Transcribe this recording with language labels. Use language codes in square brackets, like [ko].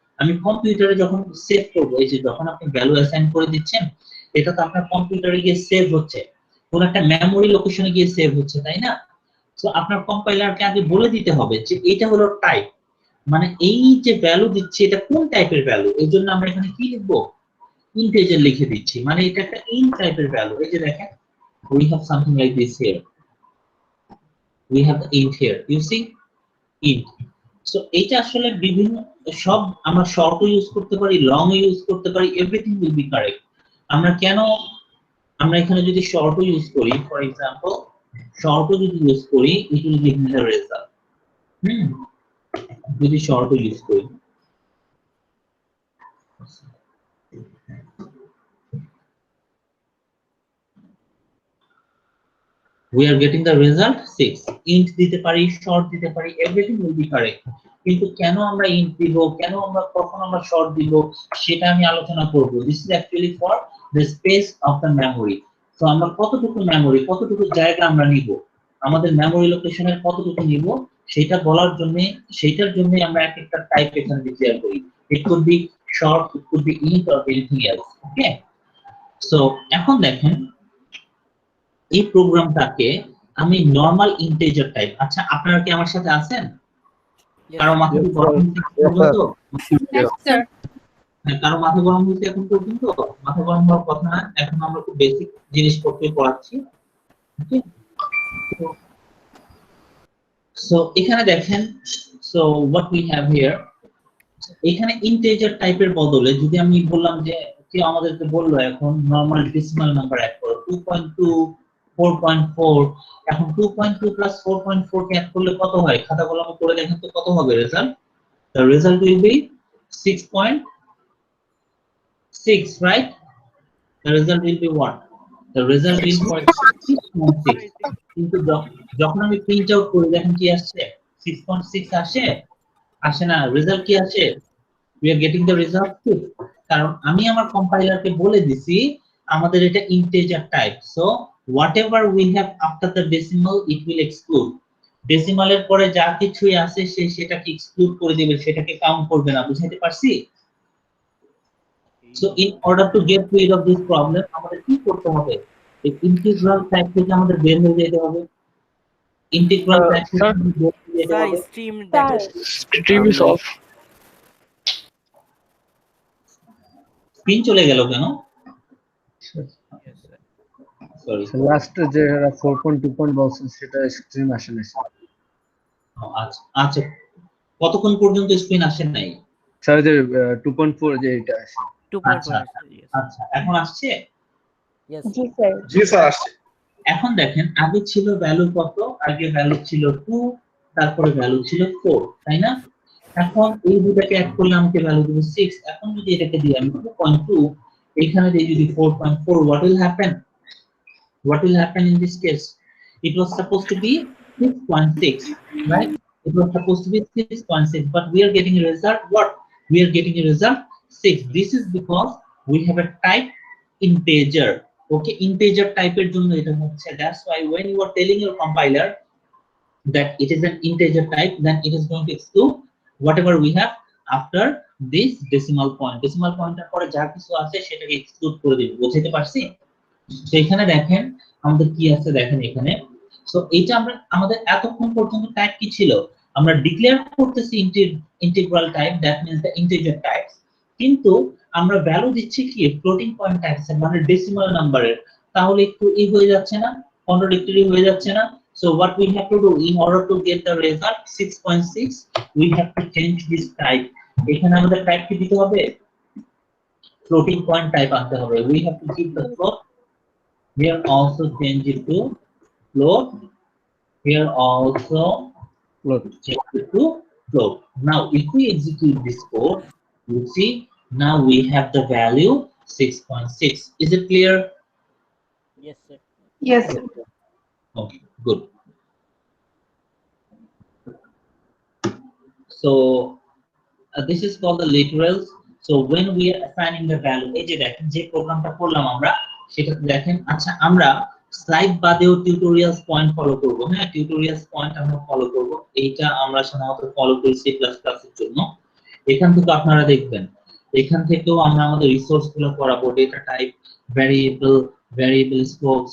[bn] আমি কম্পিউটারে যখন সেভ করব, এই যে যখন আপনি ভ্যালু অ্যাসাইন করে দিচ্ছেন, এটা তো আপনার কম্পিউটারে গিয়ে সেভ হচ্ছে, কোন একটা মেমরি লোকেশনে গিয়ে সেভ হচ্ছে, তাই না? সো আপনার কম্পাইলারকে আগে বলে দিতে হবে যে এটা হলো টাইপ, মানে এই যে ভ্যালু দিচ্ছে এটা কোন টাইপের ভ্যালু। এই জন্য আমরা এখানে কি লিখবো? ইন্টিজার লিখে দিচ্ছি, মানে এটা একটা ইন্ট টাইপের ভ্যালু। এই যে দেখেন [en] we have something like this here, we have the int here, you see, int. [bn] So এটা আসলে বিভিন্ন সব আমরা শর্টও ইউজ করতে পারি, লং ইউজ করতে পারি, [en] Everything will be correct. [bn] আমরা কেন আমরা এখানে যদি শর্টও ইউজ করি, ফর এক্সাম্পল শর্টও যদি ইউজ করি, [en] It will give me the result. [bn] যদি শর্টও ইউজ করি, [en] we are getting the result 6. [bn] int দিতে পারি, short দিতে পারি, [en] everything will be correct. [bn] কিন্তু কেন আমরা int দিব, কেন আমরা কখন আমরা short দিব, সেটা আমি আলোচনা করব। [en] This is actually for the space of the memory. [bn] So আমরা কতটুকু মেমরি, কতটুকু জায়গা আমরা নিব, আমাদের মেমরি লোকেশনের কতটুকু নিব, সেটা বলার জন্য, সেটার জন্য আমরা এক একটা টাইপ এখানে ডিক্লেয়ার করি। [en] It could be short, it could be int or anything else. Okay, so [bn] এখন দেখেন এই প্রোগ্রামটাকে আমি নরমাল ইন্টিজার টাইপ। আচ্ছা, আপনারা কি আমার সাথে আছেন? [en] Yes, [bn] কারো মাথা [en] Yes, [bn] গরম [en] sir. [bn] হচ্ছে তো? [en] Yes, sir. [bn] হ্যাঁ, কারো মাথা গরম হচ্ছে এখন পর্যন্ত? মাথা গরম হওয়ার কথা না, এখন আমরা খুব বেসিক জিনিসপত্র পড়াচ্ছি। সো এখানে দেখেন, [en] so what we have here, [bn] এখানে ইন্টিজার টাইপের বদলে যদি আমি বললাম যে কেউ আমাদেরকে বললো এখন নরমাল ডেসিমাল নাম্বার অ্যাড করো 2.2 4.4, এখন 2.2 প্লাস 4.4 কে অ্যাড করলে কত হয়? খাতা কলমে করে দেখেন তো কত হবে result. [en] The result will be 6.6, right? The result will be what? The result will be 6.6. [bn] কিন্তু যখন আমি প্রিন্ট আউট করি দেখেন কি আসছে? 6.6 আসে? আসে না। রেজাল্ট কি আসে? [en] We are getting the result 6, [bn] কারণ আমি আমার কম্পাইলারকে বলে দিছি আমাদের এটা integer type. [en] So whatever we have after the decimal it will exclude. [bn] ডেসিমালের পরে যা কিছুই আছে সেটাকে এক্সক্লুড করে দিবে, সেটাকে কাউন্ট করবে না। বুঝাইতে পারছি? [en] so in order to get rid of this problem [bn] আমাদের কি করতে হবে? এই ইন্টিগ্রাল টাইপ থেকে আমাদের বের হয়ে যেতে হবে। ইন্টিগ্রাল টাইপ থেকে [en] sir, [bn] বের হয়ে যেতে [en] sir, [bn] হবে। [en] stream data. stream is off. [bn] Screen চলে গেল কেন? [en] Yes, sir. Sorry, [bn] লাস্ট যে 4.2 বলছেন সেটা স্ক্রিন আসে না। আচ্ছা আচ্ছা কতক্ষণ পর্যন্ত স্ক্রিন আসে নাই? স্যার যে 2.4 যে এটা আছে 2.4 আচ্ছা [en] yes [bn] আচ্ছা, এখন আসছে? [en] yes [bn] জি স্যার জি স্যার আসছে। এখন দেখেন আগে ছিল ভ্যালু কত? আগে ভ্যালু ছিল 2, তারপরে ভ্যালু ছিল 4, তাই না? এখন এই দুটাকে অ্যাড করলে আমাকে ভ্যালু দিবে 6। এখন যদি এটাকে দিই আমি 2.2, এখানে দিই যদি 4.4, [en] what will happen? What will happen in this case? It was supposed to be 6.6, right? It was supposed to be 6.6, but we are getting a result. What? We are getting a result 6. This is because we have a type integer. [bn] Okay, integer type এর জন্য এটা হচ্ছে। [en] That's why when you are telling your compiler that it is an integer type, then it is going to exclude whatever we have after this decimal point. [bn] Decimal point এর পরে যা কিছু আছে সেটাকে এক্সক্লুড করে দিবে। বুঝতে পারছি? তো এখানে দেখেন আমাদের কি আছে, দেখেন এখানে। সো এইটা আমরা আমাদের এতক্ষণ পর্যন্ত টাইপ কি ছিল? আমরা ডিক্লেয়ার করতেছি integral type, [en] that means the integer type, [bn] কিন্তু আমরা ভ্যালু দিচ্ছি কি ফ্লোটিং পয়েন্ট টাইপস এর, মানে ডেসিমাল নাম্বারের। তাহলে একটু ই হয়ে যাচ্ছে না, কন্ট্রাডিক্টরি হয়ে যাচ্ছে না? [en] So what we have to do in order to get the result 6.6, we have to change this type. [bn] এখানে আমাদের টাইপ কি দিতে হবে? ফ্লোটিং পয়েন্ট টাইপ আনতে হবে। [en] We have to keep the float. Here also change it to float. Here also change it to float. Now if we execute this code, you see now we have the value 6.6. Is it clear? yes sir Yes, sir. Okay, good. So this is called the literals. So when we are assigning the value, [bn] এই যে দেখেন যে প্রোগ্রামটা করলাম আমরা সেটা দেখেন। আচ্ছা, আমরা স্লাইড বাদেও টিউটোরিয়ালস পয়েন্ট ফলো করব। হ্যাঁ, টিউটোরিয়ালস পয়েন্ট আমরা ফলো করব। এইটা আমরা সাধারণত ফলো করি সি প্লাস প্লাস এর জন্য। এখান থেকে আপনারা দেখবেন, এখান থেকেও আমরা আমাদের রিসোর্স গুলো করাবো, ডেটা টাইপ, ভ্যারিয়েবল স্কোপ।